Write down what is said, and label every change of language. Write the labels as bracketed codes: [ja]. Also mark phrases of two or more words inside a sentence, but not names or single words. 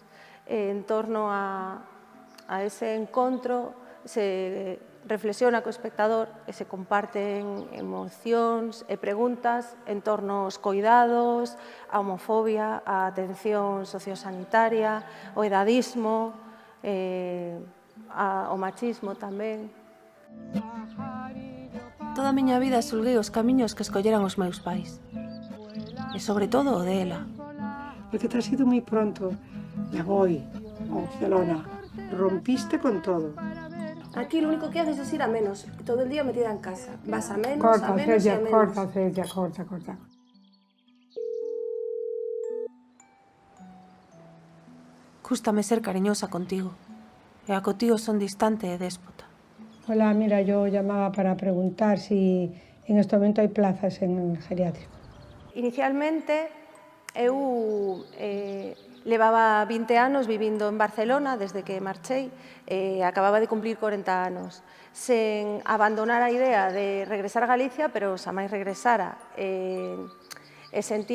[gl] En torno a ese encontro se reflexiona co espectador e se comparten emocións e preguntas en torno aos coidados, a homofobia, a atención sociosanitaria, o edadismo, o machismo tamén. Toda a miña vida xulguei os camiños que escolleran os meus pais. E sobre todo o dela. [es] Porque te has ido [gl] moi pronto. [es] Me voy a Barcelona. Rompiste con todo. Aquí lo único que haces es ir a menos. Todo el día metida en casa. Vas a menos, Corta, a menos y a menos. Corta, Celia, corta. [gl] Cústame ser cariñosa contigo. E a contigo son distante e déspota. [es] Hola, mira, yo llamaba para preguntar si en este momento hay plazas en geriátrico. [gl] Inicialmente, eu levaba 20 anos vivindo en Barcelona desde que marchei, acababa de cumplir 40 anos, sen abandonar a idea de regresar a Galicia, pero xa máis regresara.